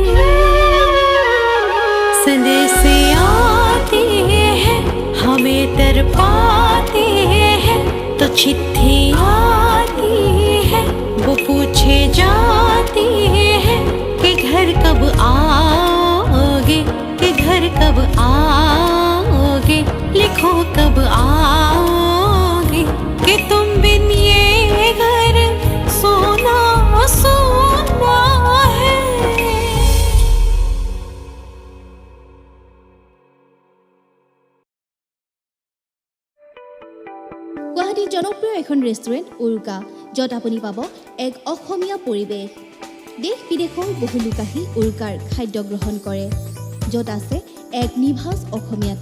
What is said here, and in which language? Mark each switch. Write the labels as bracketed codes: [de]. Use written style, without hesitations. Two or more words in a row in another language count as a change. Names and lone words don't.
[hi] संदेश आते हैं हमें तड़पाते हैं, तो चिट्ठी आती है वो पूछे जाती है कि घर कब आओगे, कि घर कब आओगे, लिखो कब आओगे, कि तुम बिन ये घर सोना सोना है। [as] গুৱাহাটীৰ জনপ্ৰিয় এখন ৰেষ্টুৰেণ্ট উৰুকা, য'ত আপুনি পাব এক অসমীয়া পৰিৱেশ। দেশ বিদেশৰ বহু লোক আহি উৰুকাৰ খাদ্য গ্ৰহণ কৰে, য'ত আছে এক নিভাঁজ অসমীয়াত্ব।